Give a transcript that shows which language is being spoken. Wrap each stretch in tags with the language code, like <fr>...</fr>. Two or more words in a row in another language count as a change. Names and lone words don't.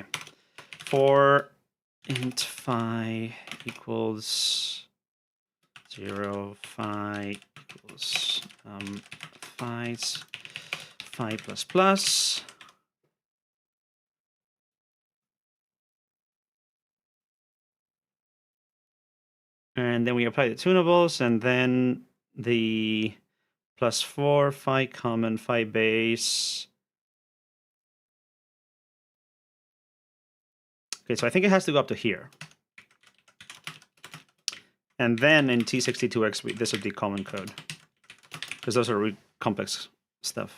<en>For int phi equals 0, phi equals phi plus plus. And then we apply the tunables, and then the +4 phi common phi base. Okay, so I think it has to go up to here. And then in T62X, this would be common code. Because those are really complex stuff.</en>